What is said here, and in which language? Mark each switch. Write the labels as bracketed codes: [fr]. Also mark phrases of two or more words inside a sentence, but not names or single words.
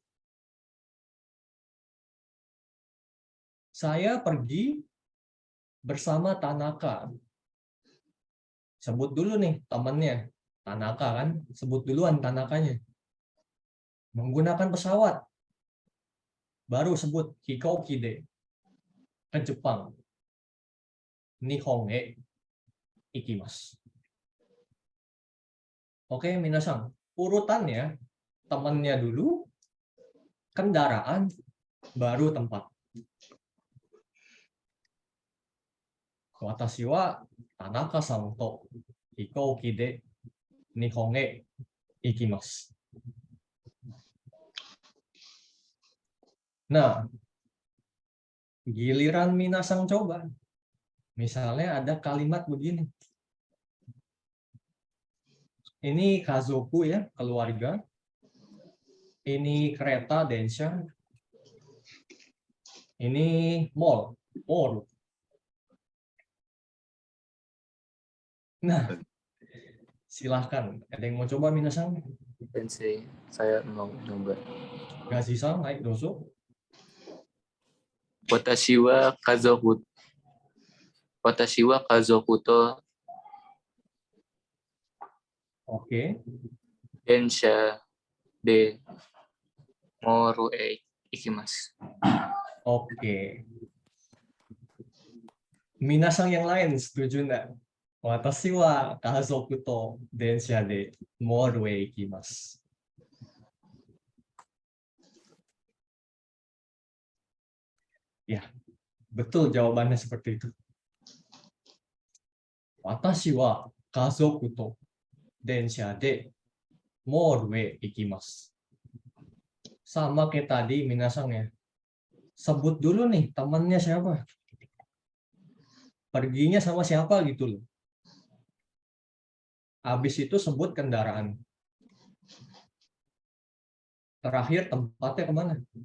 [id] Saya pergi bersama Tanaka. Sebut dulu nih temennya. Tanaka kan, sebut duluan Tanakanya. Menggunakan pesawat. Baru sebut [ja] 飛行機で. [id] Ke Jepang. [ja] 日本へ行きます. [id] Oke, minasan. Urutannya, temannya dulu, kendaraan, baru tempat. [ja] 私は田中さんと飛行機で日本へ行きます. [id] Nah, giliran minasan coba. Misalnya ada kalimat begini. Ini kazoku ya, keluarga. Ini kereta densha. Ini mall. Nah, silahkan. Ada yang mau coba minasan? Sensei, saya mau coba. Gashi-san, naik doso. [ja] 私は家族と Oke. 電車でモールへ行きます. [id] Oke. Minasan yang lain setuju enggak? [ja] 私は家族と電車でモールへ行きます. [id] Ya, betul jawabannya seperti itu. [ja] 私は家族と電車でモールへ行きます. [id] Sama kayak tadi minasang ya. Sebut dulu nih temannya siapa. Perginya sama siapa gitu loh. Habis itu sebut kendaraan. Terakhir tempatnya kemana?